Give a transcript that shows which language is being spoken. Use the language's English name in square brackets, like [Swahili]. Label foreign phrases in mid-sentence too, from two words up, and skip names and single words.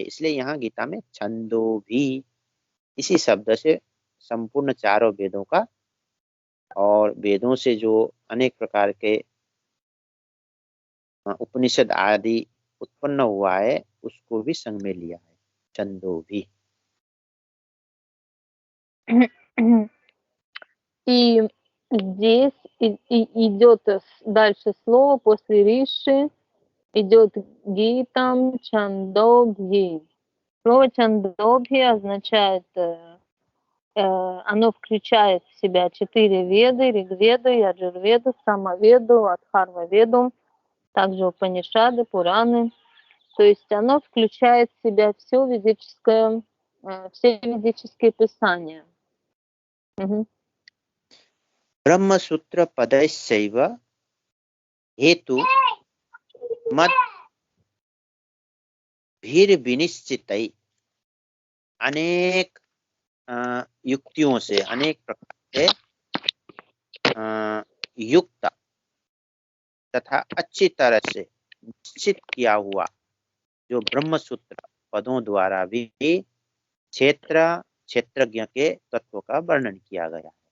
[Hindi] इसलिए यहाँ गीता में छंदो भी इसी शब्द से संपूर्ण चारों वेदों का और वेदों से जो अनेक प्रकार के उपनिषद आदि उत्पन्न हुआ है उसको भी संग में लिया है, छंदो भी। [Russian] И здесь идет дальше слово после риши, идет гитам чандобхи. Слово чандобхи означает, оно включает в себя 4 веды: Ригведу, Яджурведу, Самаведу, Адхарваведу, также Упанишады, Пураны. То есть оно включает в себя все ведическое, все ведические писания. [Sanskrit] ब्रह्म सूत्र पदैश्चैव हेतु मत भीर विनिश्चितै, [Hindi] अनेक युक्तियों से, अनेक प्रकार से युक्त तथा अच्छी तरह से निश्चित किया हुआ जो ब्रह्मसूत्र पदों द्वारा भी क्षेत्र क्षेत्रज्ञ के तत्व का वर्णन किया गया है।